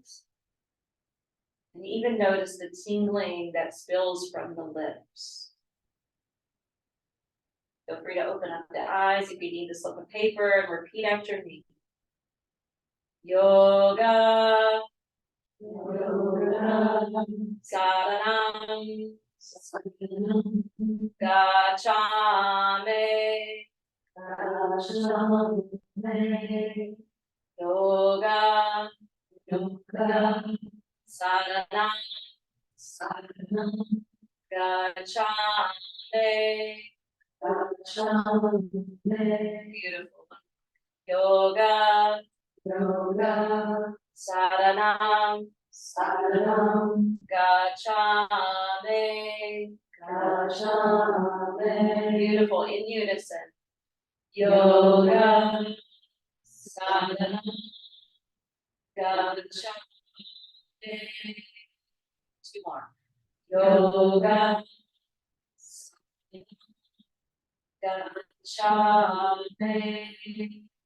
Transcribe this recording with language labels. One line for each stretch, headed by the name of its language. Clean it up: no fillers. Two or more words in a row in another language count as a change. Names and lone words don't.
English: And even notice the tingling that spills from the lips. Feel free to open up the eyes if you need to slip of paper and repeat after me.
Pali: Yoga, yoga, saranam, gacchami, gacchami, yoga, yoga, saranam, saranam, gacchami, gacchami.
English: Beautiful.
Pali: Yoga, yoga, saranam, saranam, gacchami, gacchami.
English: Beautiful, in unison. Yoga,
Pali: saranam, gacchami.
English: 2 more.
Pali: Yoga, gacchami.